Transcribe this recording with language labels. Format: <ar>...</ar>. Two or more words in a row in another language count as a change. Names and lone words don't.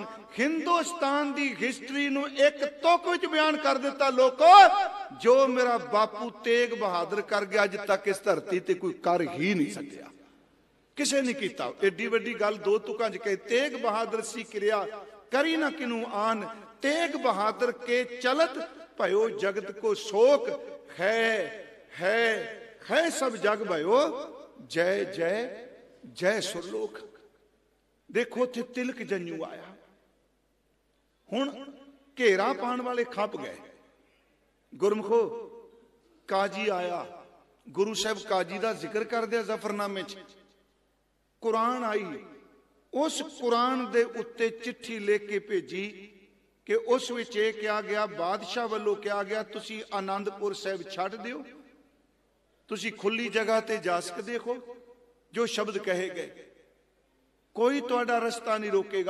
<pa>ਹਿੰਦੁਸਤਾਨ ਦੀ ਹਿਸਟਰੀ ਨੂੰ ਇੱਕ ਤੁਕ ਵਿੱਚ ਬਿਆਨ ਕਰ ਦਿੱਤਾ ਲੋਕੋ, ਜੋ ਮੇਰਾ ਬਾਪੂ ਤੇਗ ਬਹਾਦਰ ਕਰ ਗਿਆ ਅੱਜ ਤੱਕ ਇਸ ਧਰਤੀ ਤੇ ਕੋਈ ਕਰ ਹੀ ਨਹੀਂ ਸਕਿਆ, ਕਿਸੇ ਨਹੀਂ ਕੀਤਾ। ਏਡੀ ਵੱਡੀ ਗੱਲ ਦੋ ਤੁਕਾਂ ਚ ਕਹੀ, ਤੇਗ ਬਹਾਦਰ ਸੀ ਕਿਰਿਆ ਕਰੀ ਨਾ ਕਿਨੂ ਆਨ।</pa> <bra>तेग बहादुर के चलत भयो जगत को शोक, है सब जग भयो जय जय जय सुरलोक।</bra> <pa>ਦੇਖੋ ਥੇ ਤਿਲਕ ਜੰਞੂ ਆਇਆ, ਹੁਣ ਘੇਰਾ ਪਾਣ ਵਾਲੇ ਖਪ ਗਏ। ਗੁਰਮੁਖੋ ਕਾਜ਼ੀ ਆਇਆ, ਗੁਰੂ ਸਾਹਬ ਕਾਜ਼ੀ ਕਾ ਜ਼ਿਕਰ ਕਰ ਦਿਆ ਜ਼ਫ਼ਰਨਾਮੇ ਚ। ਕੁਰਾਨ ਆਈ, ਉਸ ਕੁਰਾਨ ਦੇ ਉੱਤੇ ਚਿੱਠੀ ਲਿਖ ਕੇ ਭੇਜੀ ਕਿ ਉਸ ਵਿੱਚ ਯੇ ਕਿਆ ਗਿਆ, ਬਾਦਸ਼ਾਹ ਵਾਲੋਂ ਕਿਆ ਗਿਆ, ਤੁਸੀਂ ਆਨੰਦਪੁਰ ਸਾਹਬ ਛੱਡ ਦਿਓ, ਤੁਸੀਂ ਖੁੱਲ੍ਹੀ ਜਗ੍ਹਾ ਤੇ ਜਾ ਸਕਤੇ ਹੋ, ਜੋ ਸ਼ਬਦ ਕਹੇ ਗਏ ਕੋਈ ਤੁਹਾਡਾ ਰਸਤਾ ਨਹੀਂ ਰੋਕੇਗਾ।</pa>